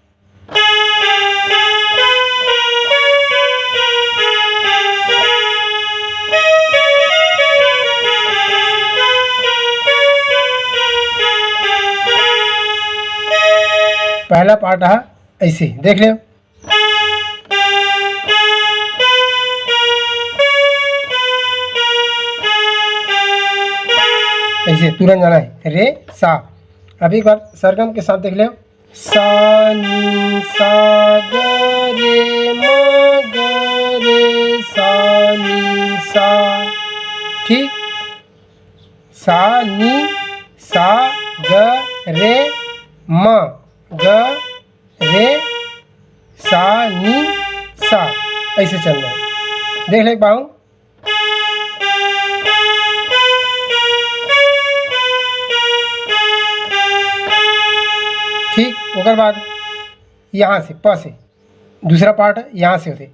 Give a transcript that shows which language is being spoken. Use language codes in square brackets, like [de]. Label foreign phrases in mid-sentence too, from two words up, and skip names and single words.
[hne] पहला पार्ट है ऐसे देख ले। ऐसे तुरंत जाना है रे सा। अब एक बार सरगम के साथ देख ले। सा नी सा ग रे म ग रे सा नी सा। ठीक, सा नी सा ग रे म ग रे सा नी सा, ऐसे चलना है। देख ले पाऊँ। ठीक, उसके बाद यहाँ से प से दूसरा पार्ट है यहाँ से होते।